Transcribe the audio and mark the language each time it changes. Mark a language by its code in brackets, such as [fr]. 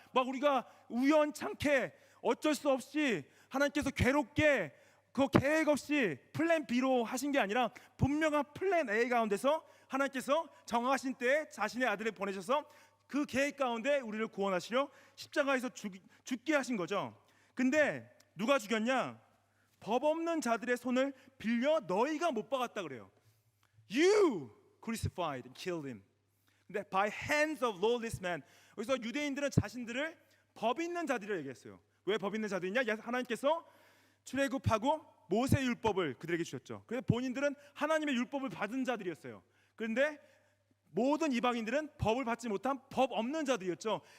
[ko] 막 우리가 우연찮게 어쩔 수 없이 하나님께서 괴롭게 그 계획 없이 플랜 B로 하신 게 아니라 분명한 플랜 A 가운데서 하나님께서 정하신 때에 자신의 아들을 보내셔서 그 계획 가운데 우리를 구원하시려 십자가에서 죽게 하신 거죠. 근데 누가 죽였냐? 법 없는 자들의 손을 빌려 너희가 못 박았다 그래요. [en] You crucified and killed him. 근데 by hands of lawless men. [ko] 그래서 유대인들은 자신들을 법 있는 자들이라고 얘기했어요. 왜 법 있는 자들이냐? 하나님께서 출애굽하고 모세 율법을 그들에게 주셨죠. 그래서 본인들은 하나님의 율법을 받은 자들이었어요. 그런데 모든 이방인들은 법을 받지 못한 법 없는 자들이었죠.